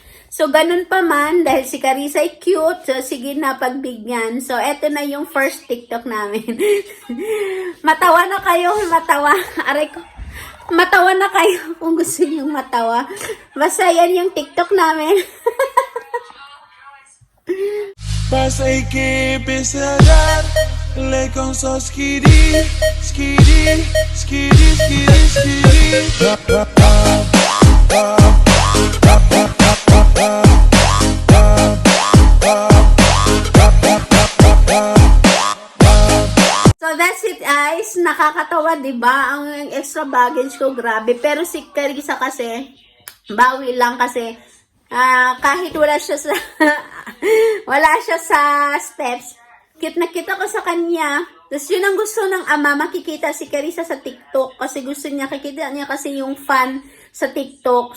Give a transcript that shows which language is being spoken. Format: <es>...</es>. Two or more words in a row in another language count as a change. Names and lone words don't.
<tl>So, ganun pa man, dahil si Carissa ay cute, so sige na pagbigyan. So, eto na yung first TikTok namin. Matawa na kayo, matawa. Aray ko. Matawa na kayo kung gusto nyo matawa. Basta yan yung TikTok namin. बस एक बेसरार लेकिन सो स्कीडी स्कीडी स्कीडी स्कीडी स्कीडी</tl> <en>So that's it guys,</en> <tl>nakakatawa 'di ba? Ang</tl> <en>extra baggage</en> <tl>ko grabe, pero si Carissa kasi bawi lang kasi kahit wala siya sa steps, cute na kita ko sa kanya. Tapos yun ang gusto ng ama, makikita si Carissa sa TikTok kasi gusto niya, kikita niya kasi yung fan sa TikTok.</tl>